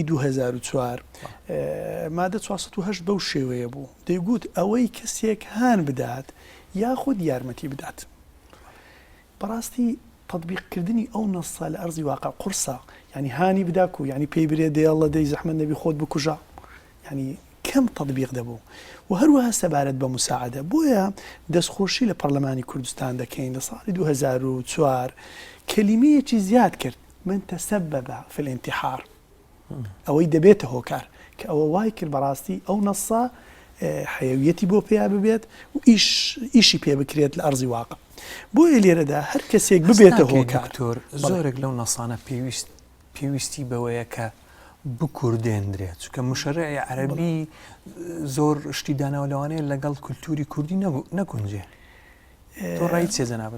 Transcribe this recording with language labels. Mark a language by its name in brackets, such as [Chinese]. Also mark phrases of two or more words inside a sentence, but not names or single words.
[Central Kurdish] 2004 مادە 408 بەو شێوەیە بوو دەیگوت ئەوەی کەسێک هان بدات یاخود یارمەتی بدات بەڕاستی تطبیقکردنی ئەو نەسە لە ئەرزی واقع قورسە ینی هانی بداکو ینی پێی برێ دێڵە دەی زەحمەت نەبی خۆت بکوژە ینی کەم تطبیق دەبوو و هەروەها سەبارەت بە مساعدە بۆیە دەستخۆشی لە پەرلەمانی کوردستان دەکەین لە ساڵی 2004 کەلیمەیەکی زیاد کرد [Arabic] من تسبب في الانتحار [Central Kurdish] ئەوەی دەبێتە هۆکار کە ئەوە وای کرد بەڕاستی ئەو نەسە حەیویەتی بۆ پێیا ببێت و ئیشی پێ بکرێت لە ئەرزی واقع بۆیە لێرەدا هەر کەسێک ببێتە هۆکار زۆرێک لەو نەسانە پێویستی بەوەیە کە بکوردێنرێت چونکە مشەرعی عەرەبی زۆر شتی داناوەلەوانەیە لەگەڵ کولتوری کوردی نەگونجێ تۆ ڕای چێ جەنابەت